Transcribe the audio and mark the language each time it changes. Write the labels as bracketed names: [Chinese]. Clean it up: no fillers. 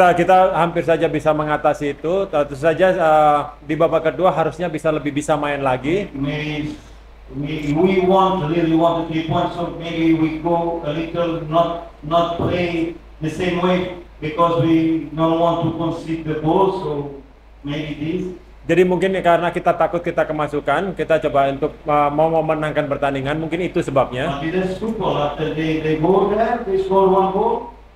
[Indonesian] Kita hampir saja bisa mengatasi itu. Tentu saja di babak kedua harusnya lebih bisa main lagi. [English] Maybe we really want the 3 points, so maybe we go a little not play the same way because we don't want to concede the ball. So maybe this. [Indonesian] Jadi mungkin karena kita takut kita kemasukan, kita coba untuk mau memenangkan pertandingan. Mungkin itu sebabnya. [English] But it is football. After they go there, they score 1 goal.